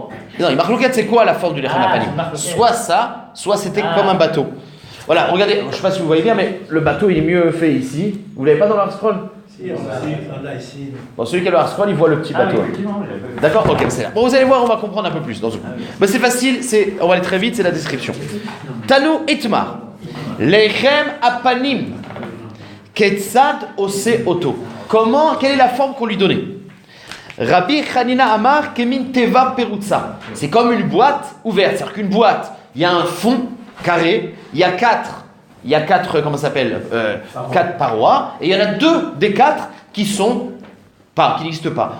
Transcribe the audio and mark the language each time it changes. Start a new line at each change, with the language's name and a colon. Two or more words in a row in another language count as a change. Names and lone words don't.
French: Non, il marque loquette, c'est quoi la forme du
Hebrew: לחם הפנים?
French: Soit ça, soit c'était comme un bateau. Voilà, regardez, je ne sais pas si vous voyez bien, mais le bateau il est mieux fait ici. Vous l'avez pas dans le scroll? Si, on l'a ici. Bon, celui qui a le scroll, il voit le petit bateau. D'accord? Ok, c'est là. Bon, vous allez voir, on va comprendre un peu plus dans ce coup. Mais c'est facile, on va aller très vite, c'est la description.
Hebrew: תנו איתמר. לחם הפנים. כיצד עושה אותו.
French: Comment, quelle est la forme qu'on lui donnait?
Hebrew: רבי חנינא אמר כמין תיבה פרוצה.
French: C'est comme une boîte ouverte. C'est-à-dire qu'une boîte, il y a un fond carré, il y a quatre, comment ça s'appelle? 4 parois, et il y en a 2 des 4 qui n'existent pas.